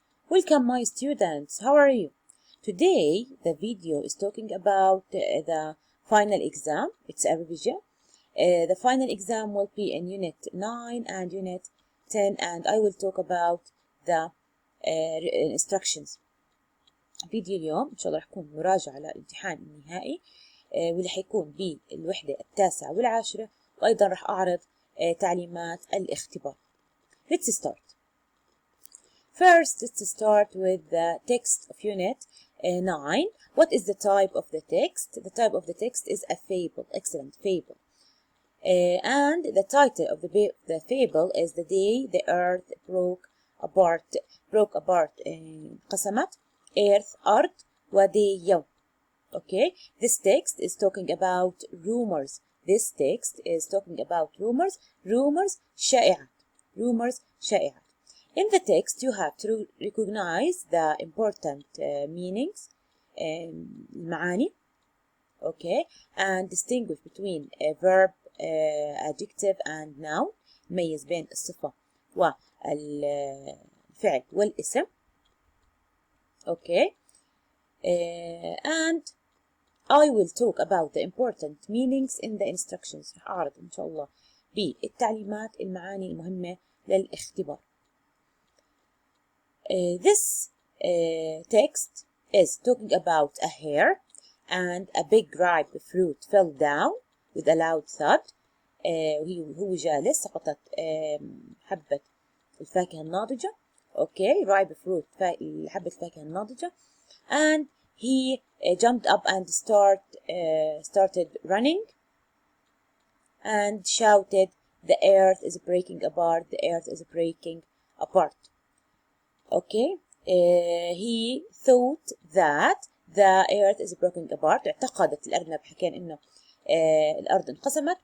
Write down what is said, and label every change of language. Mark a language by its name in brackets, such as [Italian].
[English] Welcome my students, how are you? Today the video is talking about the final exam. It's a revision. The final exam will be in Unit 9 and Unit 10 and I will talk about the instructions. [Arabic] فيديو اليوم إن شاء الله رح يكون مراجعة للامتحان النهائي واللي حيكون بالوحدة 9 و10 وأيضا رح أعرض تعليمات الاختبار. [English] Let's start. First, let's start with the text of Unit 9. What is the type of the text? The type of the text is a fable. Excellent, fable. And the title of the fable is The Day the Earth Broke Apart. [Arabic] انقسمت. Earth, أرض, ودي يوم. [English] Okay, this text is talking about rumors. This text is talking about rumors. Rumors شائعات. Rumors شائعات. In the text, you have to recognize the important meanings, المعاني, okay, and distinguish between a verb, adjective, and noun. [Arabic] ميز بين الصفة والفعل والاسم. [English] Okay, and I will talk about the important meanings in the instructions. [Arabic] رح أعرض إن شاء الله بالتعليمات المعاني المهمة للاختبار. [English] This text is talking about a hare and a big ripe fruit fell down with a loud thud. [Arabic] وهو جالس سقطت حبة الفاكهة الناضجة. [English] Okay, ripe fruit [Arabic] حبة الفاكهة الناضجة. [English] And he jumped up and started running and shouted, "The earth is breaking apart, the earth is breaking apart." Okay, he thought that the earth is broken apart. [Arabic] اعتقدت الأرنب حكينا إنه الأرض انقسمت.